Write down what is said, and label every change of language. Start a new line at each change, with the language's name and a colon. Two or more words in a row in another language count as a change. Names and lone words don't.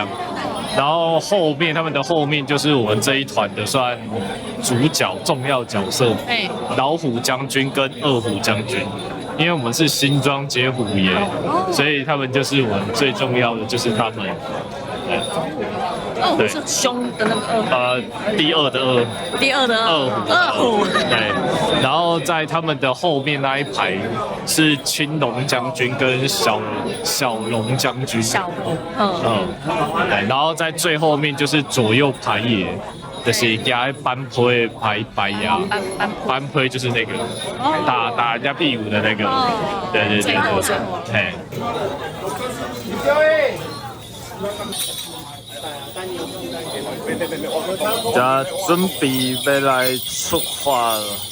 Chinese: 然後後面他們的後面就是我們這一團的算主角重要角色，老虎將軍跟二虎將軍，因為我們是新莊接虎爺，所以他們就是我們最重要的就是他們。二虎是凶的那個二虎，第二的二，第二的二虎，对。然後在他們的後面那一排是青龍將軍跟小龍將軍，小龍，对。然後在最後面就是左右排野，就是加班推排呀，班推就是那個打人家屁股的那個，對。嘿。já準備要來出發了。